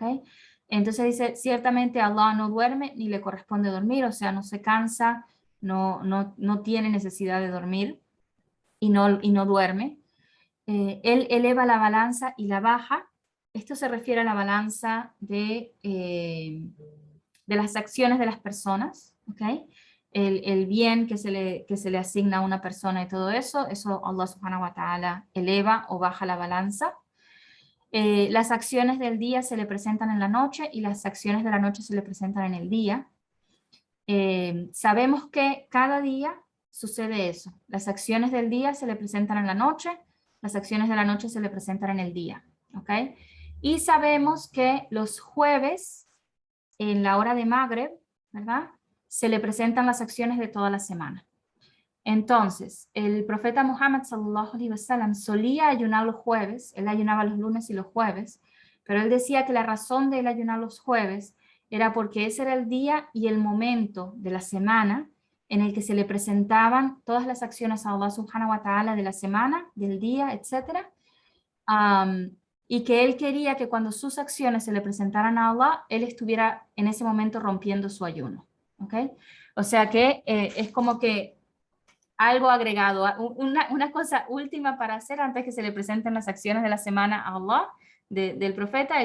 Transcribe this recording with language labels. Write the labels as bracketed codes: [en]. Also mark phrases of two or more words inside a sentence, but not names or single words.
[es] Entonces dice, ciertamente Allah no duerme ni le corresponde dormir, o sea, no se cansa, no tiene necesidad de dormir y no duerme. Él eleva la balanza y la baja. Esto se refiere a la balanza de las acciones de las personas, ¿ok? El bien que se le asigna a una persona y todo eso, eso Allah [ar] سبحانه وتعالى [es] eleva o baja la balanza. Las acciones del día se le presentan en la noche y las acciones de la noche se le presentan en el día. Sabemos que cada día sucede eso. Las acciones del día se le presentan en la noche, las acciones de la noche se le presentan en el día. ¿Ok? Y sabemos que los jueves, en la hora de Magreb, ¿verdad? Se le presentan las acciones de toda la semana. Entonces, el profeta Muhammad [ar] صلى الله عليه وسلم [es] solía ayunar los jueves, él ayunaba los lunes y los jueves, pero él decía que la razón de él ayunar los jueves era porque ese era el día y el momento de la semana en el que se le presentaban todas las acciones a Allah [ar] سبحانه وتعالى [es] de la semana, del día, etc. Y que él quería que cuando sus acciones se le presentaran a Allah, él estuviera en ese momento rompiendo su ayuno. ¿Ok? O sea que es como que algo agregado, una cosa última para hacer antes que se le presenten las acciones de la semana a Allah del profeta.